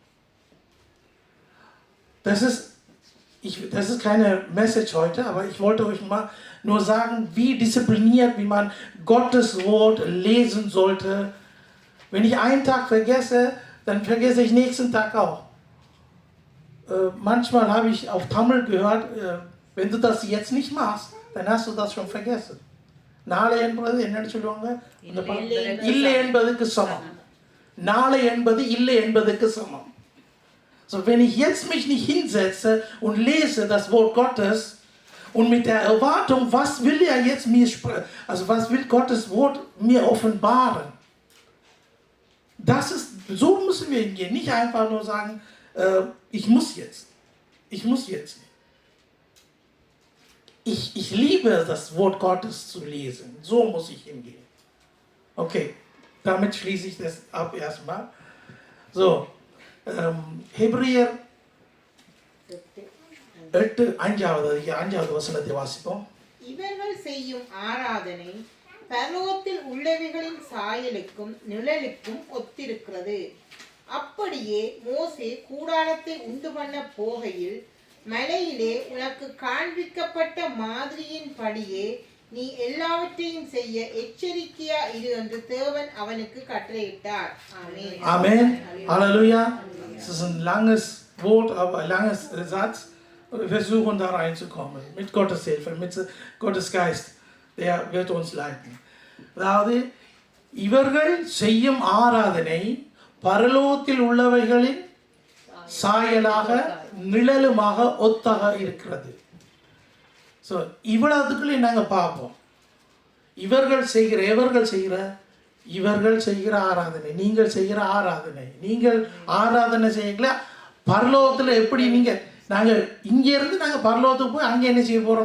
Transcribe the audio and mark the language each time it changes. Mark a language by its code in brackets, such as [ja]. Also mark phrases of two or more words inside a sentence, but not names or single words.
[de] Das ist keine Message heute, aber ich wollte euch mal nur sagen, wie diszipliniert, wie man Gottes Wort lesen sollte. Wenn ich einen Tag vergesse, dann vergesse ich nächsten Tag auch. Manchmal habe ich auf Tamil gehört, wenn du das jetzt nicht machst, dann hast du das schon vergessen. [ta] நாளை என்பது என்னன்னு சொல்லுவாங்க? இல்லை என்பதுக்கு சமம். நாளை என்பது இல்லை என்பதுக்கு சமம். [de] So, wenn ich jetzt mich nicht hinsetze und lese das Wort Gottes und mit der Erwartung, was will er jetzt mir sprechen, also was will Gottes Wort mir offenbaren? So müssen wir hingehen, nicht einfach nur sagen, ich muss jetzt. Ich liebe das Wort Gottes zu lesen, so muss ich hingehen. Okay, damit schließe ich das ab erstmal. So. [ta] ஹெப்ரியர் 8:5 வசனத்தை வாசிப்போம். இவர்கள் செய்யும் ஆராதனை பரலோகத்தில் உள்ளவைகளின் சாயலுக்கும் நிழலுக்கும் ஒத்திருக்கிறது. அப்படியே மோசே கூடாரத்தை உண்டு பண்ண போகையில் மலையிலே உனக்கு காண்பிக்கப்பட்ட மாதிரியின் படியே நீ எல்லாவற்றையும் செய்ய எச்சரிக்கையா இரு என்று தேவன் அவனுக்கு கட்டளையிட்டார். ஆமென். [de] Amen. Halleluja. Es ist ein langes Wort, aber ein langes Satz. Wir versuchen da reinzukommen. Mit Gottes Hilfe, mit Gottes Geist. Der wird uns leiten. [ta] அதாவது இவர்கள் செய்யும் ஆராதனை பரலோகத்தில் உள்ளவைகளின் சாயலாக நிழலுமாக ஒத்தாக இருக்கிறது. ஸோ இவ்வளவுக்குள்ளே நாங்கள் பார்ப்போம். இவர்கள் செய்கிற ஆராதனை, நீங்கள் செய்கிற ஆராதனை, நீங்கள் ஆராதனை செய்யல பரலோகத்தில் எப்படி நாங்கள் இங்கேருந்து நாங்கள் பரலோகத்துக்கு போய் அங்கே என்ன செய்ய போகிறோம்?